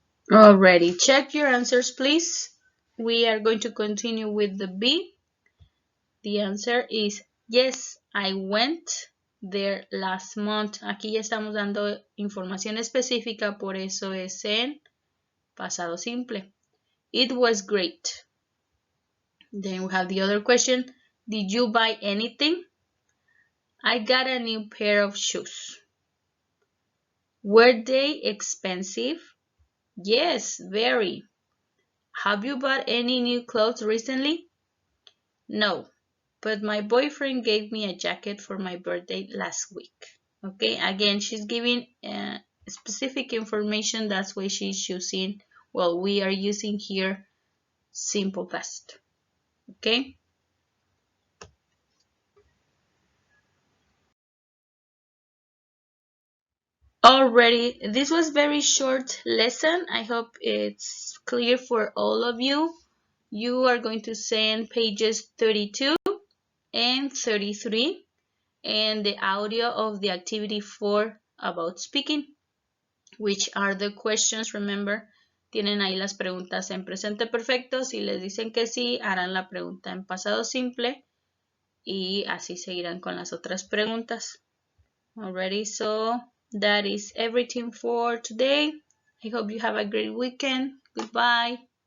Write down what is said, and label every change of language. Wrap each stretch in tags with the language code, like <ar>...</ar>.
<en>Alrighty, check your answers, please. We are going to continue with the B. The answer is yes, I went there last month.</en> <es>Aquí ya estamos dando información específica, por eso es en pasado simple.</es> <en>It was great. Then we have the other question. Did you buy anything? I got a new pair of shoes. Were they expensive? Yes, very. Have you bought any new clothes recently? No, but my boyfriend gave me a jacket for my birthday last week. Okay, again, she's giving specific information. That's why she's using, well, we are using here simple past. Okay. Already, this was very short lesson. I hope it's clear for all of you. You are going to send pages 32 and 33 and the audio of the activity 4 about speaking, which are the questions.</en> <es>Remember, tienen ahí las preguntas en presente perfecto. Si les dicen que sí, harán la pregunta en pasado simple y así seguirán con las otras preguntas.</es> <en>Alrighty, so that is everything for today. I hope you have a great weekend. Goodbye.</en>